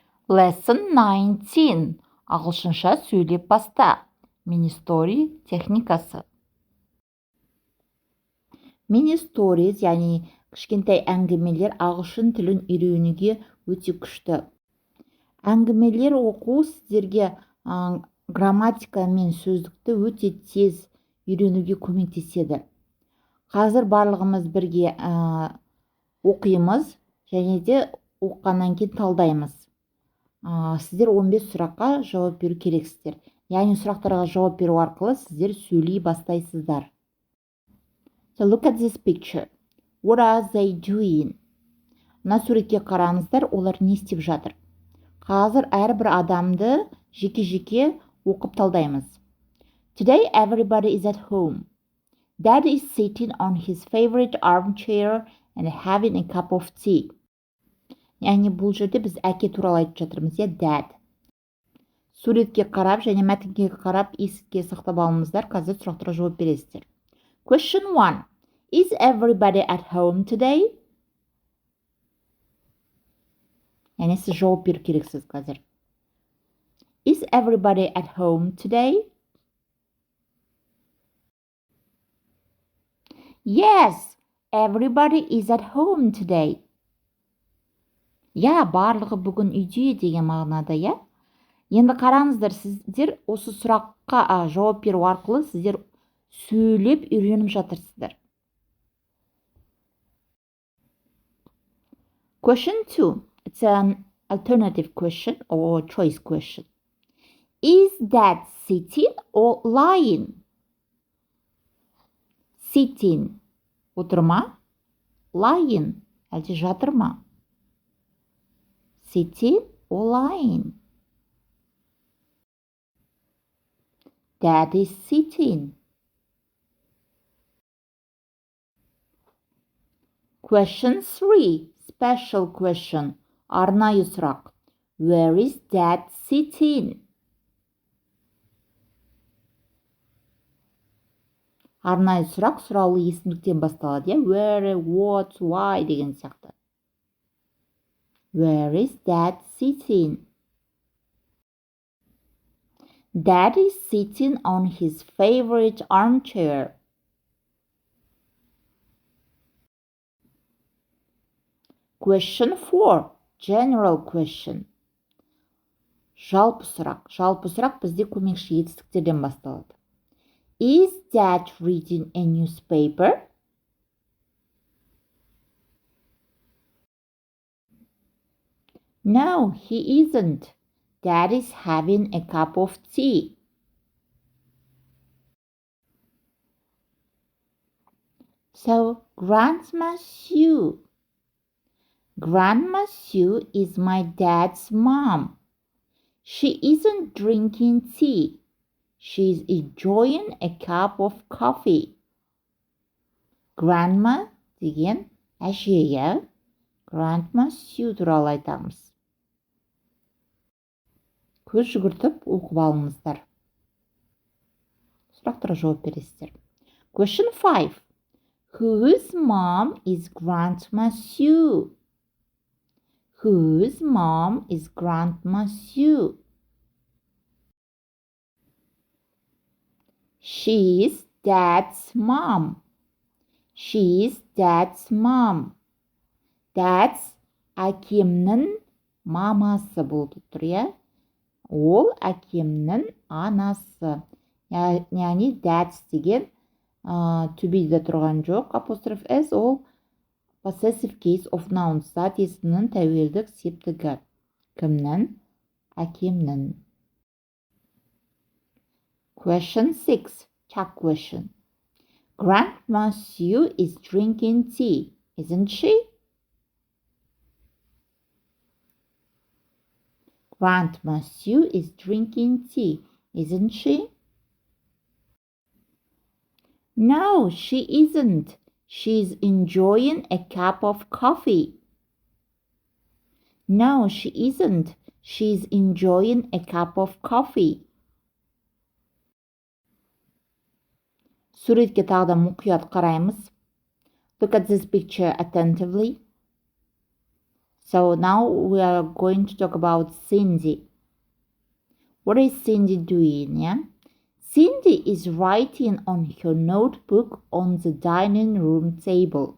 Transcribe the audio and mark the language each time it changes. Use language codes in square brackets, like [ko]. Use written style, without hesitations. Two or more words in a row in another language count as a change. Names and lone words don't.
[en] Lesson 19. [kk] Ағылшынша сөйлеп баста. Mini-story техникасы. Mini-stories, яғни кішкентай әңгімелер ағылшын тілін үйренуге өте күшті. Әңгімелер оқу сіздерге грамматика мен сөздікті өте тез үйренуге көмектеседі. Қазір барлығымыз бірге оқимыз және де оққаннан кейін талдаймыз. Сіздер 15 сұраққа жауап беру керексіздер. Яғни сұрақтарға жауап беру арқылы сіздер сөйлей бастайсыздар. [en] So look at this picture. What are they doing? [kk] Мына суретке қараңыздар, олар не істеп жатыр? Қазір әрбір адамды жеке-жеке оқып талдаймыз. [en] Today everybody is at home. Dad is sitting on his favorite armchair and having a cup of tea. [kk] Яғни бұл жерде біз әке туралы айтып жатырмыз, dad. Суретке қарап және мәтінге қарап еске сақтап алыңыздар, қазір сұрақтарға жауап бересіздер. [en] Question 1. Is everybody at home today? [kk] Яғни сіз жауап беру керексіз қазір. [en] Is everybody at home today? Yes, everybody is at home today. [kk] Барлығы бүгін үйде деген мағынада, Енді қараңыздар, сіздер осы сұраққа жауап беру арқылы сіздер сөйлеп үйреніп жатырсыздар. [en] Question 2. It's an alternative question or choice question. Is Dad sitting or lying? Sitting. [kk] Отырма? Lying. Әлде жатырма? [en] Sitting or lying? Dad is sitting. Question 3. Special question. [kk] Арнайы сұрақ. [en] Where is Dad sitting? [kk] Арнайы сұрақ сұраулы есімдіктен басталады, [en] Where, what, why [kk] деген сияқты. [en] Where is Dad sitting? Dad is sitting on his favorite armchair. Question 4. General question. [kk] Жалпы сұрақ. Жалпы сұрақ бізде көмекші етістіктерден басталады. [en] Is Dad reading a newspaper? No, he isn't. Dad is having a cup of tea. So, Grandma Sue. Grandma Sue is my dad's mom. She isn't drinking tea. She's enjoying a cup of coffee. [kk] Grandma деген әже, Grandma Sue туралы айтамыз. Көз жүгіртіп оқып алыңыздар. Сұрақтарға жауап бересіздер. [en] Question 5. Whose mom is Grandma Sue? Whose mom is Grandma Sue? She's Dad's mom. She's Dad's mom. Dad's [kk] әкемнің мамасы болды тұр, Ол әкемнің анасы. Яғни dad's деген төбеде тұрған жоқ. [en] Apostrophe S ол possessive case of noun. [kk] Зат есімнің тәуелдік септігі. Кімнің? Әкемнің. [en] Question 6. Check question. Grandma Sue is drinking tea, isn't she? Grandma Sue is drinking tea, isn't she? No, she isn't. She's enjoying a cup of coffee. No, she isn't. She's enjoying a cup of coffee. [kk] Суретке тағы да мұқият қараймыз. [en] Look at this picture attentively. So now we are going to talk about Cindy. What is Cindy doing? Yeah? Cindy is writing on her notebook on the dining room table.